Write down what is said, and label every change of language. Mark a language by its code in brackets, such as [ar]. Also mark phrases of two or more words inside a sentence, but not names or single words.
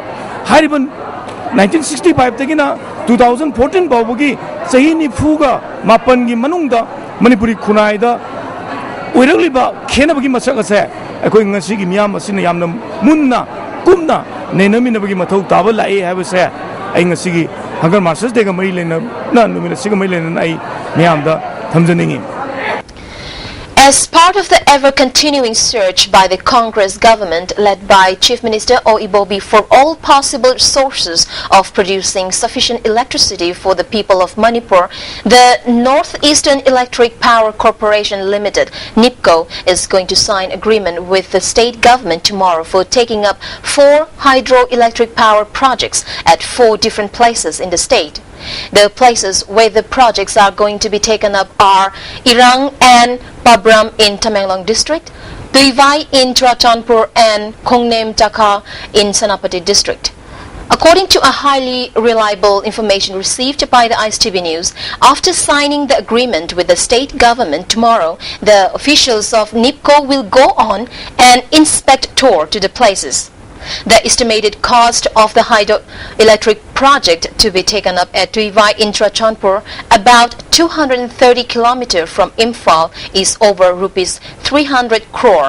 [mni] hariban 1965 tagina 2014 bawagi sahi ni fuga mapangi manungda manipuri kunai da oiragliba khenabagi masakase akoi ngasigi miyam asina yamna munna kumna nenaminabagi mathau taba lai habase ai ngasigi Hunger Marches Day ga mari lena na numina siga mari lena ai miyamda thamjaningi. [en] As part of the ever-continuing search by the Congress government led by Chief Minister O. Ibobi for all possible sources of producing sufficient electricity for the people of Manipur, the Northeastern Electric Power Corporation Limited, NIPCO, is going to sign agreement with the state government tomorrow for taking up 4 hydroelectric power projects at 4 different places in the state. The places where the projects are going to be taken up are Irang and Pabram in Tamenglong district, Tuivai in Churachandpur, and Kongnem Taka in Senapati district. According to a highly reliable information received by the ISTV News, after signing the agreement with the state government tomorrow, the officials of NIPCO will go on an inspect tour to the places. The estimated cost of the hydroelectric project to be taken up at Tuivai in Churachandpur, about 230 km from Imphal, is over rupees 300 crore.